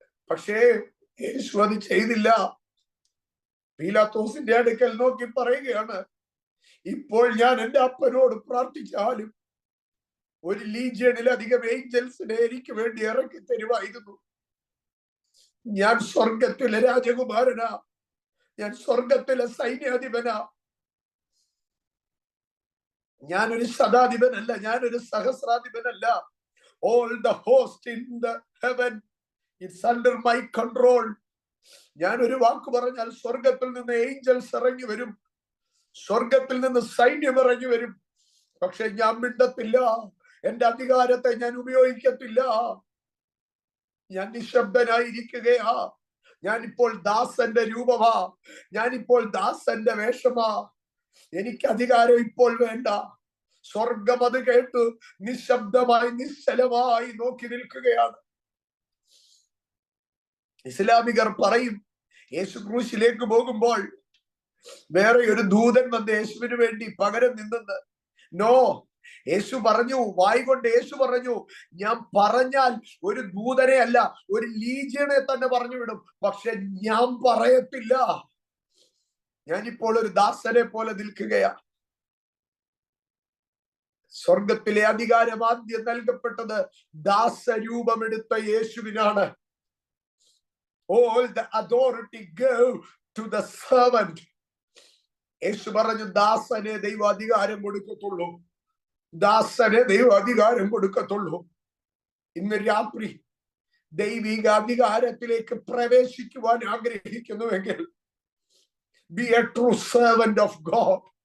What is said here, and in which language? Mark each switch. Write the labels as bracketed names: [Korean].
[Malayalam] പക്ഷേ യേശു അത് ചെയ്തില്ല. പീലാത്തോസിന്റെ അടുക്കൽ നോക്കി പറയുകയാണ്, ഇപ്പോൾ ഞാൻ എന്റെ അപ്പനോട് പ്രാർത്ഥിച്ചാലും ഒരു ലീജിയണിലധികം ഏഞ്ചൽസിനെ എനിക്ക് വേണ്ടി ഇറക്കി തരുമായിരുന്നു. ഞാൻ സ്വർഗത്തിലെ രാജകുമാരനാ, ഞാൻ സ്വർഗത്തിലെ സൈന്യാധിപനാ, ഞാനൊരു ശതാധിപനല്ല, ഞാനൊരു സഹസ്രാധിപനല്ല. [English] All the host in the heaven, it's under my control. [Malayalam] ഞാൻ ഒരു വാക്ക് പറഞ്ഞാൽ സ്വർഗത്തിൽ നിന്ന് ഏഞ്ചൽസ് ഇറങ്ങി വരും, സ്വർഗത്തിൽ നിന്ന് സൈന്യം ഇറങ്ങി വരും. പക്ഷെ ഞാൻ മിണ്ടത്തില്ല, എന്റെ അധികാരത്തെ ഞാൻ ഉപയോഗിക്കത്തില്ല. ഞാൻ നിശബ്ദനായിരിക്കുകയാ. ഞാനിപ്പോൾ ദാസന്റെ രൂപമാ, ഞാനിപ്പോൾ ദാസന്റെ വേഷമാ. എനിക്ക് അധികാരം ഇപ്പോൾ വേണ്ട. സ്വർഗം അത് കേട്ട് നിശബ്ദമായി നിശ്ചലമായി നോക്കി നിൽക്കുകയാണ്. ഇസ്ലാമികർ പറയും, യേശു ക്രൂശിലേക്ക് പോകുമ്പോൾ വേറെ ഒരു ദൂതൻ വന്ന് യേശുവിന് വേണ്ടി പകരം നിന്നെന്ന്. നോ, യേശു പറഞ്ഞു, വായി കൊണ്ട് യേശു പറഞ്ഞു, ഞാൻ പറഞ്ഞാൽ ഒരു ദൂതനെ അല്ല, ഒരു ലീജിയനെ തന്നെ പറഞ്ഞു വിടും. പക്ഷെ ഞാൻ പറയത്തില്ല. ഞാനിപ്പോൾ ഒരു ദാസനെ പോലെ നിൽക്കുകയാ. സ്വർഗത്തിലെ അധികാരം ആദ്യം നൽകപ്പെട്ടത് ദാസരൂപമെടുത്ത യേശുവിനാണ്. [English] All the authority go to the servant. [Malayalam] യേശു പറഞ്ഞു, ദാസനെ ദൈവം അധികാരം കൊടുക്കത്തുള്ളൂ, ദാസനെ ദൈവം അധികാരം കൊടുക്കത്തുള്ളൂ. ഇന്ന് രാത്രി ദൈവിക അധികാരത്തിലേക്ക് പ്രവേശിക്കുവാൻ ആഗ്രഹിക്കുന്നുവെങ്കിൽ [English] be a true servant of God.